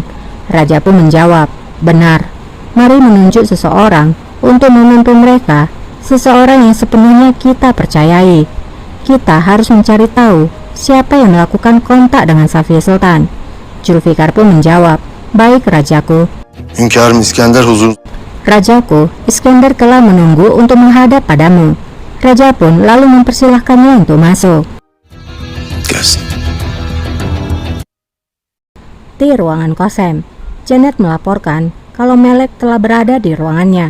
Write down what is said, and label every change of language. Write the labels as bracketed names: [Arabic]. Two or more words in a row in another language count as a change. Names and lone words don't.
[Indonesian] Raja pun menjawab, benar, mari menunjuk seseorang untuk membantu mereka, seseorang yang sepenuhnya kita percayai. Kita harus mencari tahu siapa yang melakukan kontak dengan Safiye Sultan. Zulfikar pun menjawab, baik rajaku. [Turkish] Hünkârım İskender huzur. [Indonesian] Rajaku, Iskandar telah menunggu untuk menghadap padamu. Raja pun lalu mempersilahkannya untuk masuk. [Turkish] Gelsin. [Indonesian] Di ruangan Qasem, Janet melaporkan kalau Melek telah berada di ruangannya.